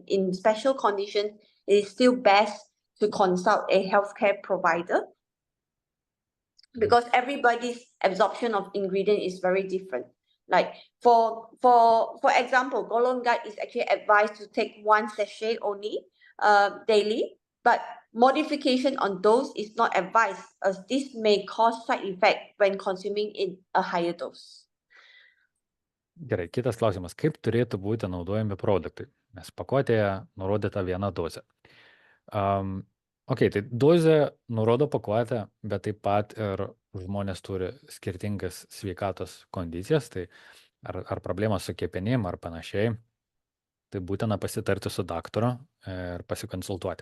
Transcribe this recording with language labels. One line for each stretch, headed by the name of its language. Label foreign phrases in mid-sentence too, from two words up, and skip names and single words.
English: In special conditions, it is still best to consult a healthcare provider because everybody's absorption of ingredient is very different. Like for example, golden guide is actually advised to take 1 sachet only daily, but modification on dose is not advised as this may cause side effect when consuming in a higher dose.
Lithuanian: Gerai, kitas klausimas. Kaip turėtų būti naudojami produktai? Nes pakuotėje nurodyta 1 dozė. Tai dozė nurodo pakuotę, bet taip pat ir žmonės turi skirtingas sveikatos kondicijas, tai ar problemas su kepenim ar panašiai, tai būtina pasitarti su daktaru ir pasikonsultuoti.